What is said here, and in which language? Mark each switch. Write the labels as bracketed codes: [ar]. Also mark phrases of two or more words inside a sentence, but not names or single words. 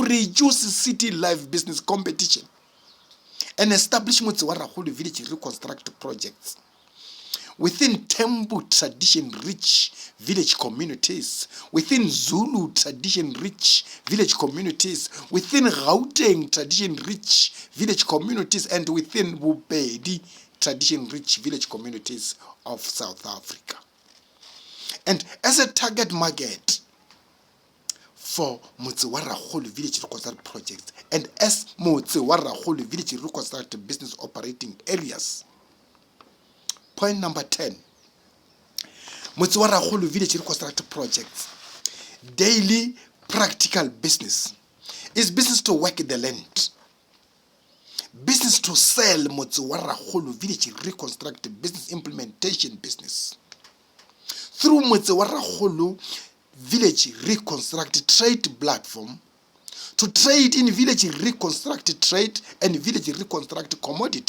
[en] reduce city life business competition and establish Motse wa Rakgolo village reconstruct projects within Tembu tradition-rich village communities, within Zulu tradition-rich village communities, within Gauteng tradition-rich village communities, and within Bupedi tradition-rich village communities of South Africa. And as a target market for Motse wa Rakgolo village reconstruct projects, and as Motse wa Rakgolo village reconstruct business operating areas. Point number 10. Motse wa Rakgolo village reconstruct projects. Daily practical business is business to work the land. Business to sell Motse wa Rakgolo village reconstruct business implementation business. Through Motse wa Rakgolo village reconstruct trade platform to trade in village reconstruct trade and village reconstruct commodity.